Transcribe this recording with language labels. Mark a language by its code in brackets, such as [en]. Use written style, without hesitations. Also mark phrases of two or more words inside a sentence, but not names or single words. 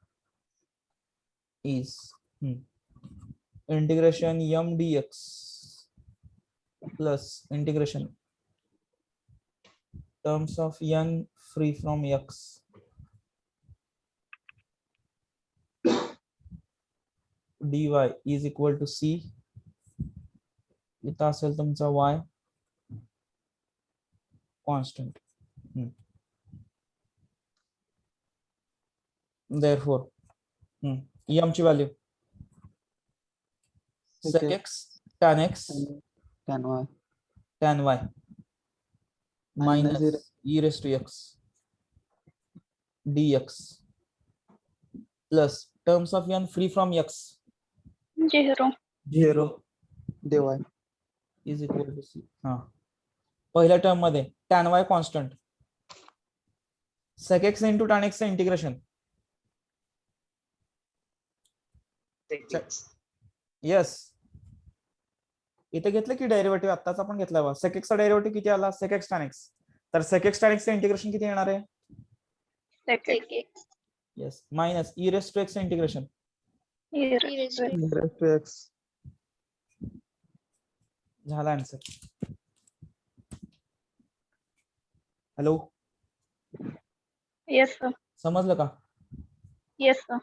[en] is integration m dx plus integration terms of n free from x dy is equal to c. [mr] इथं असेल तुमचा y constant. [en] Therefore m [mr] ची व्हॅल्यू [en] sec x tan x tan y tan y minus minus e raised to x dx plus terms of n free from x 0. 0 dy is equal to c. [mr] हा पहिल्या टर्म मध्ये tan y कॉन्स्टंट [en] sec x into tan x [mr] चे इंटिग्रेशन यस इथे घेतलं की डेरिव्हेटिव्ह आत्ताच आपण घेतला बा sec x चा डेरिव्हेटिव्ह किती आला sec x tan x तर sec x tan x चे इंटिग्रेशन किती येणार आहे [en] Sec x. yes minus e raised to x चे इंटिग्रेशन E raised to x. raised to x [mr] झाला आन्सर. हॅलो [en] Yes, sir. [mr] समजलं का [en] Yes, sir.